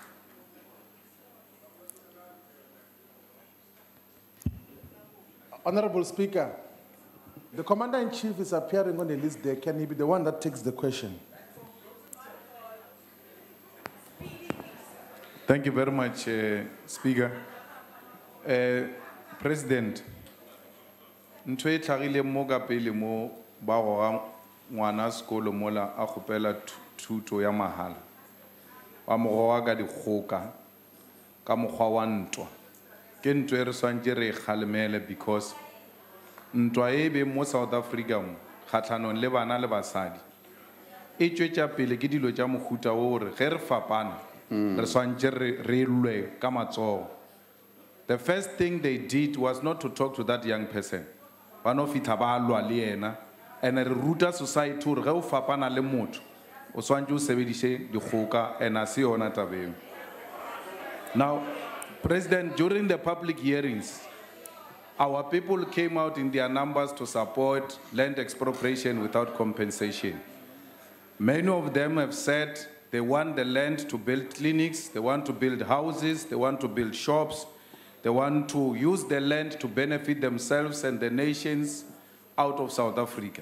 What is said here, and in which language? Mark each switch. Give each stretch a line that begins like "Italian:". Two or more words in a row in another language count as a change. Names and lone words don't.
English: Honorable Speaker, the Commander-in-Chief is appearing on the list there. Can he be the one that takes the question? Thank you very much, Speaker. President,
Northern Sotho: ntho e tlhagile mo ka pele mo ba goga ngwana sekolo mola a kgopela thuto ya mahala wa mo goga ka dikgoka ka mokgwa wa ntwa ke ntwa e re swantse re kgalemele because ntwa e be mo South Africa kgatlhanong le bana le basadi e tšwetša pele ke dilo tša mohuta o gore ge re fapana re swantše re lwe ka matsogo.
English: The first thing they did was not to talk to that young person.
Northern Sotho: Ba no fitlha ba lwa le yena, and re ruta society gore ge o fapana le motho o swantše o sebediše dikgoka, and a se yona taba eo.
English: Now, President, during the public hearings, our people came out in their numbers to support land expropriation without compensation. Many of them have said they want the land to build clinics, they want to build houses, they want to build shops, they want to use the land to benefit themselves and the nations out of South Africa.